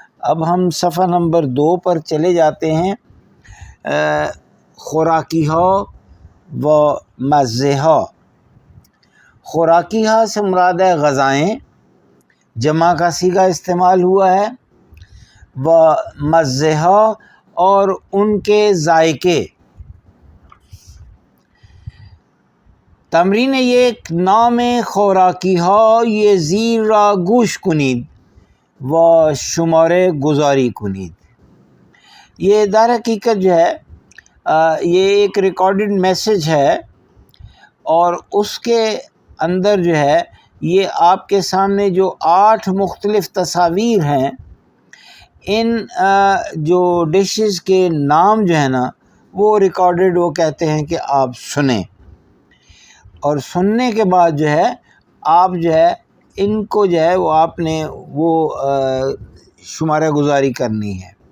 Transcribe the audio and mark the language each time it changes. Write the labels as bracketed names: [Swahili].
[Urdu] اب ہم صفحہ نمبر 2 پر چلے جاتے ہیں. [Persian] خوراکی ہا و مزے ہا. [Urdu] خوراکی ہا سے مراد ہے غذائیں، جمع کا صیغہ استعمال ہوا ہے، و مزے ہا اور ان کے ذائقے. [Persian] تمرین یک نام خوراکی ها یہ زیر را گوش کنید و شماره گذاری کنید. [Urdu] یہ در حقیقت جو ہے یہ ایک ریکارڈڈ میسج ہے، اور اس کے اندر جو ہے یہ آپ کے سامنے جو 8 مختلف تصاویر ہیں، ان جو ڈشز کے نام جو ہے نا وہ ریکارڈڈ، وہ کہتے ہیں کہ آپ سنیں، اور سننے کے بعد جو ہے آپ جو ہے ان کو جو ہے وہ آپ نے وہ شمارہ گزاری کرنی ہے.